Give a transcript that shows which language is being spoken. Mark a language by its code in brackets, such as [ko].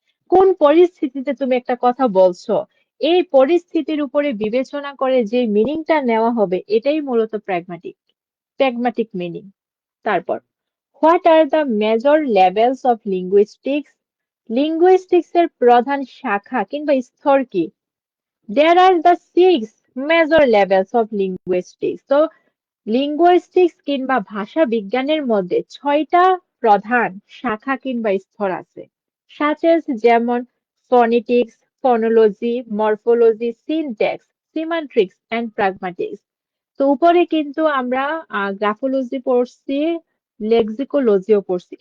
[bn] কোন পরিস্থিতিতে তুমি একটা কথা বলছো, এই পরিস্থিতির উপরে বিবেচনা করে যে মিনিংটা নেওয়া হবে এটাই মূলত প্র্যাগম্যাটিক। Pragmatic meaning. [en] তারপর what are the major levels of linguistics? [bn] Linguistics এর প্রধান শাখা কিংবা স্তর কি? [en] There are the six major levels of linguistics. [bn] তো লিঙ্গুইস্টিক্স কিংবা ভাষা বিজ্ঞানের মধ্যে 6টা প্রধান শাখা কিংবা স্তর আছে। সাচেস যেমন phonetics, phonology, morphology, syntax, সিমান্ট্রিক্স and প্রাগম্যাটিক্স। তো উপরে কিন্তু আমরা গ্রাফোলজি পড়ছি, লেক্সিকোলজিও পড়ছি।